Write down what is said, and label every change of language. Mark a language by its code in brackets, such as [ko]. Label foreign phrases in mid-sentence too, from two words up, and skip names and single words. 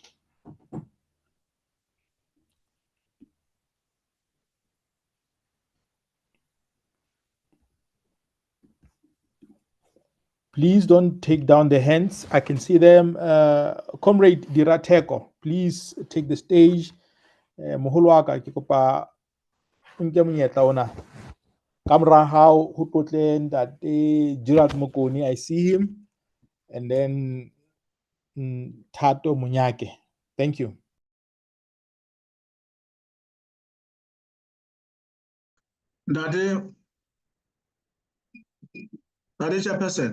[en] Please don't take down the hands. I can see them. Comrade Dirateko, please take the stage. [st] Moholo ke kopa nke monyetla ona. Kamra hao ho tlotleng Ntate [en] Gerald Mokoni, I see him, and then Thato Munyake. Thank you. [st] Ntate Chairperson.